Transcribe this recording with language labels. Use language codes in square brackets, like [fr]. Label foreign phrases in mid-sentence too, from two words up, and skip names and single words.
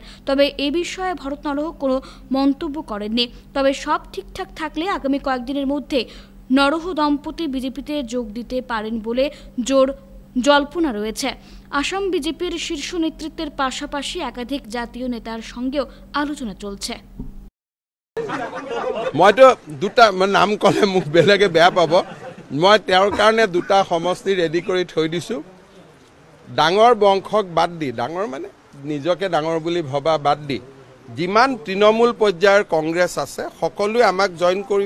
[bn] তবে এ বিষয়ে ভরত নরহ কোনো মন্তব্য করেননি। তবে সব ঠিকঠাক থাকলে আগামী কয়েকদিনের মধ্যে নরহ দম্পতি বিজেপিতে যোগ দিতে পারেন বলে জল্পনা রয়েছে। আসাম বিজেপির শীর্ষ নেতৃত্বের পাশাপাশি একাধিক জাতীয় নেতার সঙ্গেও আলোচনা চলছে। [as] মইতো দুটা নাম কলে মুখ বেলেগে বেয়া পাব। মই তেওঁৰ কাৰণে দুটা সমষ্টি ৰেডি কৰি থৈ দিছোঁ। ডাঙৰ বংশক বাদ দি, ডাঙৰ মানে নিজকে ডাঙৰ বুলি ভবা বাদ দি যিমান তৃণমূল পৰ্যায়ৰ কংগ্ৰেছ আছে সকলোৱে আমাক জইন কৰিব।